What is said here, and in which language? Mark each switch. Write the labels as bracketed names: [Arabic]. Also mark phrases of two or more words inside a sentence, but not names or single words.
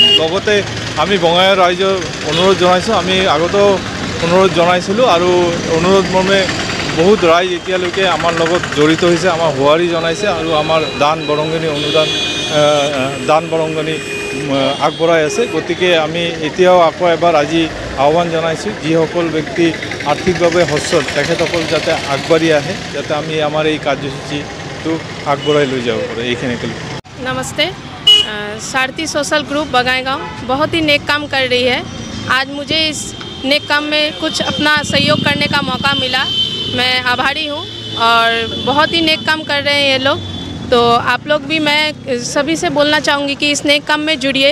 [Assamese] লগতে আমি বঙাইগাঁও ৰাইজৰ অনুৰোধ জনাইছোঁ, আমি আগতেও অনুৰোধ জনাইছিলোঁ আৰু অনুৰোধ মৰ্মে বহুত ৰাইজ এতিয়ালৈকে আমাৰ লগত জড়িত হৈছে, আমাৰ সঁহাৰি জনাইছে আৰু আমাৰ দান বৰঙণি আগবঢ়াই আছে। গতিকে আমি এতিয়াও আকৌ এবাৰ আজি আহ্বান জনাইছোঁ যিসকল ব্যক্তি আৰ্থিকভাৱে সচ্ছল তেখেতসকল যাতে আগবাঢ়ি আহে, যাতে আমি আমাৰ এই কাৰ্যসূচীটো আগবঢ়াই লৈ যাব পাৰোঁ। এইখিনি ক'লোঁ। [Hindi] नमस्ते। सारथी सोशल ग्रुप बगाईगांव बहुत ही नेक काम कर रही है। आज मुझे इस नेक काम में कुछ अपना सहयोग करने का मौका मिला, मैं आभारी हूँ। और बहुत ही नेक काम कर रहे हैं ये लोग, तो आप लोग भी, मैं सभी से बोलना चाहूँगी कि इस नेक काम में जुड़िए।